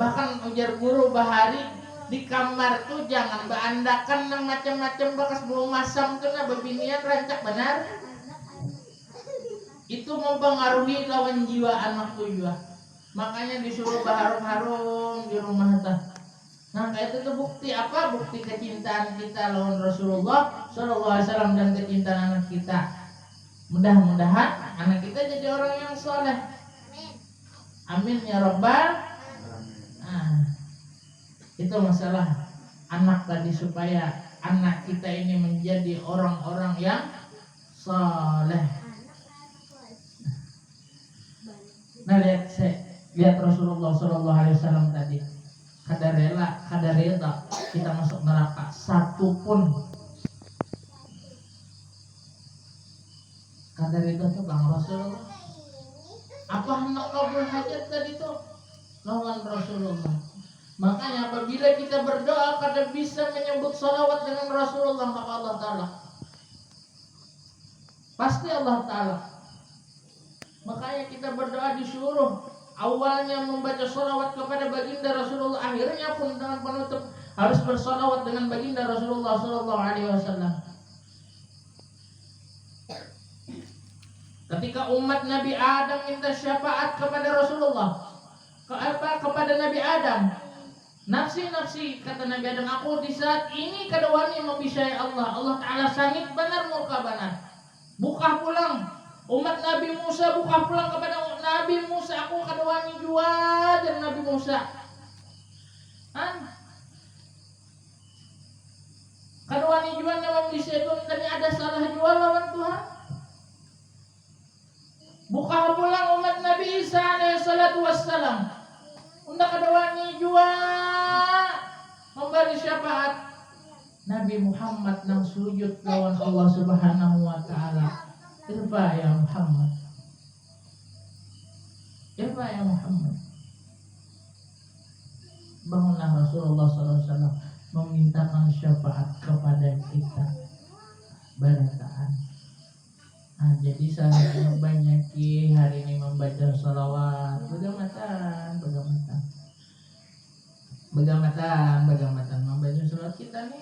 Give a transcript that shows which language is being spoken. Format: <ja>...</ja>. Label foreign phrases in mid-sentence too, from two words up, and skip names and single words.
<bjn>Bahkan ujar guru bahari di kamar tuh jangan berandakan nang macam-macam bekas bau masam kena bebinian rancak benar. Itu mempengaruhi lawan jiwa anak tuh juga. Makanya disuruh berharum-harum di rumah tah. Nah kayak itu tuh bukti apa? Bukti kecintaan kita lawan Rasulullah</bjn> <ar>صلى الله عليه وسلم</ar> <bjn>dan kecintaan anak kita.</bjn> <id>Mudah-mudahan anak kita jadi orang yang soleh.</id> <ar>آمين يا ربّ.</ar> <id>Itu masalah anak tadi, supaya anak kita ini menjadi orang-orang yang saleh.</id> <bjn>Nah lihat Rasulullah</bjn> <ar>صلى الله عليه وسلم</ar> <bjn>tadi, kada rela kita masuk neraka satu pun. Kada rela tuh bang Rasulullah. Apa hendak kabul hajat tadi tuh lawan Rasulullah. Makanya apabila kita berdoa kada bisa menyebut salawat dengan Rasulullah,</bjn> <id>maka Allah Ta'ala pasti Allah Ta'ala. Makanya kita berdoa disuruh awalnya membaca salawat kepada baginda Rasulullah, akhirnya pun dengan penutup harus bersalawat dengan baginda Rasulullah</id> <ar>صلى الله عليه وسلم.</ar> <bjn>Ketika umat Nabi Adam minta syafaat kepada Rasulullah, kepada Nabi Adam, nafsi kata Nabi Adam, aku di saat ini kada wani membisai Allah. Allah Ta'ala sangit benar murka benar. Buka pulang umat Nabi Musa, buka pulang kepada Nabi Musa, aku kada wani jua dan Nabi Musa. Kada wani jua membisai Tuhan, tadi ada salah jua lawan Tuhan. Buka pulang umat Nabi Isa</bjn> <ar>عليه الصلاة والسلام,</ar> <bjn>undak kada wani jua memberi syafaat. Nabi Muhammad nang sujud lawan Allah</bjn> <ar>سبحانه وتعالى. ارفع يا محمد. ارفع يا محمد.</ar> <id>Bangunlah Rasulullah SAW memintakan syafaat kepada kita.</id> <bjn>Barataan.</bjn> <id>Nah, jadi saya banyaki hari ini membaca salawat.</id> <bjn>Begamatan membaca salawat kita nih.</bjn>